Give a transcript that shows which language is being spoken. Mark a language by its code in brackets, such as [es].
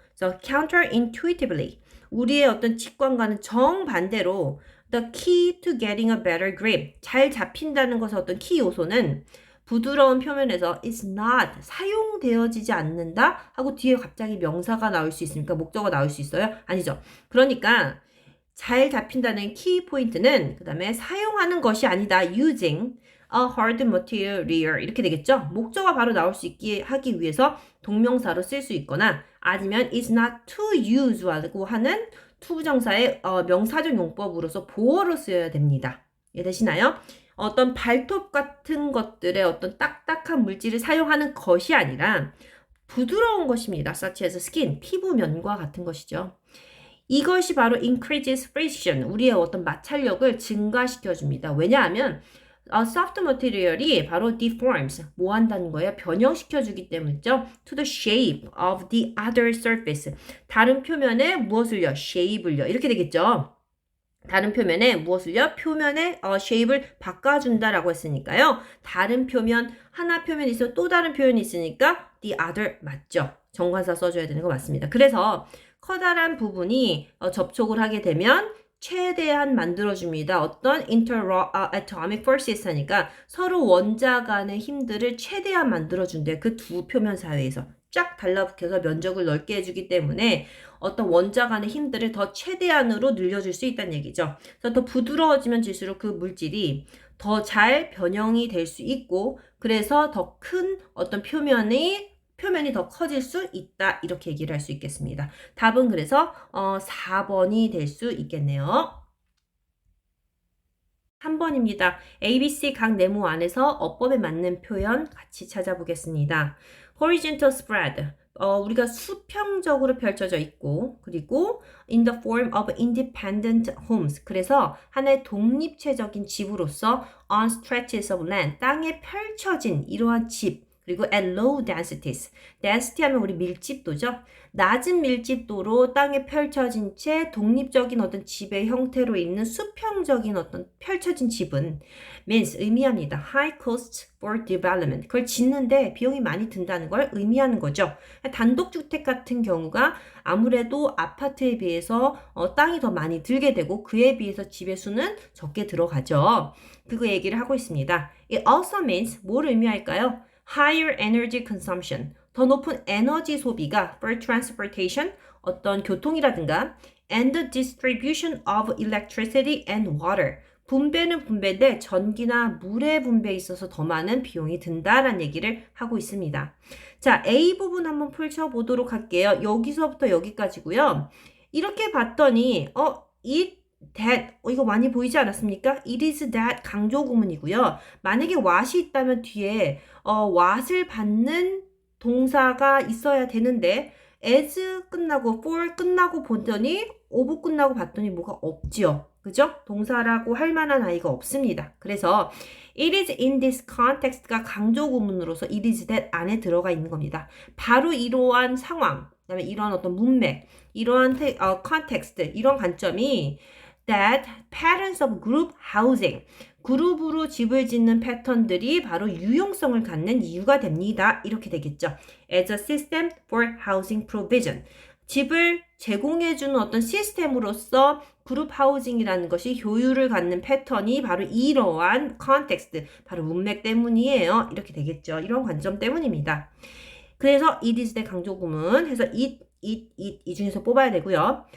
[ko] 그래서 [en] counterintuitively [ko] 우리의 어떤 직관과는 정반대로 [en] the key to getting a better grip [ko] 잘 잡힌다는 것의 어떤 키 요소는 부드러운 표면에서 [en] is not [ko] 사용되어지지 않는다 하고 뒤에 갑자기 명사가 나올 수 있습니까? 목적어가 나올 수 있어요? 아니죠. 그러니까 잘 잡힌다는 키 포인트는 그 다음에 사용하는 것이 아니다. [en] using a hard material [ko] 이렇게 되겠죠. 목적어가 바로 나올 수 있게 하기 위해서 동명사로 쓸 수 있거나 아니면 [en] is not to use [ko] 라고 하는 투부정사의 명사적 용법으로서 보어로 쓰여야 됩니다. 이해되시나요? 어떤 발톱 같은 것들의 어떤 딱딱한 물질을 사용하는 것이 아니라 부드러운 것입니다. [en] such as skin, [ko] 피부면과 같은 것이죠. 이것이 바로 [en] increases friction, [ko] 우리의 어떤 마찰력을 증가시켜줍니다. 왜냐하면 [en] soft material [ko] 이 바로 [en] deforms, [ko] 뭐 한다는 거예요? 변형시켜주기 때문이죠. [en] to the shape of the other surface, [ko] 다른 표면에 무엇을요? shape을요. 이렇게 되겠죠. 다른 표면에 무엇을요? 표면의 shape을 바꿔준다라고 했으니까요. 다른 표면, 하나 표면이 있으면 또 다른 표현이 있으니까 [en] the other [ko] 맞죠? 정관사 써줘야 되는 거 맞습니다. 그래서 커다란 부분이 접촉을 하게 되면 최대한 만들어줍니다. 어떤 [en] atomic forces [ko] 하니까 서로 원자 간의 힘들을 최대한 만들어준대요. 그 두 표면 사이에서 쫙 달라붙어서 면적을 넓게 해주기 때문에 어떤 원자 간의 힘들을 더 최대한으로 늘려줄 수 있다는 얘기죠. 그래서 더 부드러워지면 질수록 그 물질이 더 잘 변형이 될 수 있고 그래서 더 큰 어떤 표면이 더 커질 수 있다. 이렇게 얘기를 할 수 있겠습니다. 답은 그래서 4번이 될 수 있겠네요. 3번입니다. ABC 각 네모 안에서 어법에 맞는 표현 같이 찾아보겠습니다. [en] horizontal spread. [ko] 우리가 수평적으로 펼쳐져 있고 그리고 [en] in the form of independent homes. [ko] 그래서 하나의 독립체적인 집으로서 [en] on stretches of land. [ko] 땅에 펼쳐진 이러한 집. 그리고 [en] at low densities. [ko] density 하면 우리 밀집도죠. 낮은 밀집도로 땅에 펼쳐진 채 독립적인 어떤 집의 형태로 있는 수평적인 어떤 펼쳐진 집은 [en] means [ko] 의미합니다. [en] high cost for development. [ko] 그걸 짓는데 비용이 많이 든다는 걸 의미하는 거죠. 단독주택 같은 경우가 아무래도 아파트에 비해서 땅이 더 많이 들게 되고 그에 비해서 집의 수는 적게 들어가죠. 그거 얘기를 하고 있습니다. [en] It also means [ko] 뭘 의미할까요? [en] higher energy consumption, [ko] 더 높은 에너지 소비가 [en] for transportation, [ko] 어떤 교통이라든가 [en] and the distribution of electricity and water, [ko] 분배는 분배인데 전기나 물의 분배에 있어서 더 많은 비용이 든다라는 얘기를 하고 있습니다. 자, A 부분 한번 펼쳐보도록 할게요. 여기서부터 여기까지고요. 이렇게 봤더니 that 이거 많이 보이지 않았습니까? [en] It is that [ko] 강조 구문이고요. 만약에 what이 있다면 뒤에 what을 받는 동사가 있어야 되는데 as 끝나고 for 끝나고 보더니 of 끝나고 봤더니 뭐가 없지요. 그죠? 동사라고 할 만한 아이가 없습니다. 그래서 [en] it is in this context [ko] 가 강조 구문으로서 [en] it is that [ko] 안에 들어가 있는 겁니다. 바로 이러한 상황, 그다음에 이러한 어떤 문맥, 이러한 context, 이런 관점이 [en] that patterns of group housing, [ko] 그룹으로 집을 짓는 패턴들이 바로 유용성을 갖는 이유가 됩니다. 이렇게 되겠죠. [en] As a system for housing provision. [ko] 집을 제공해주는 어떤 시스템으로서 그룹 하우징이라는 것이 효율을 갖는 패턴이 바로 이러한 컨텍스트, 바로 문맥 때문이에요. 이렇게 되겠죠. 이런 관점 때문입니다. 그래서 [en] it is the [ko] 강조 구문 해서 이 중에서 뽑아야 되고요.